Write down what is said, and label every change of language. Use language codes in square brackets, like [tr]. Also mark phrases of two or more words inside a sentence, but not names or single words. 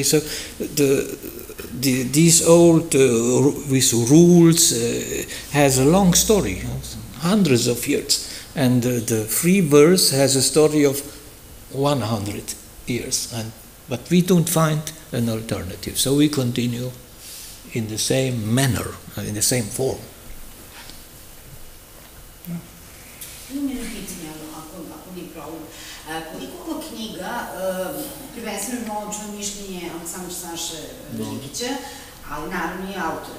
[en] So these old with rules has a long story, hundreds of years, and the free verse has a story of 100 years. But we don't find an alternative, so we continue in the same manner, in the same form. [sr] Imam jedno pitanje, ako nije problem. Koliko ova knjiga, prvenstveno imamo čuo mišljenje Aleksandra Saše Žigića, ali naravno i autora.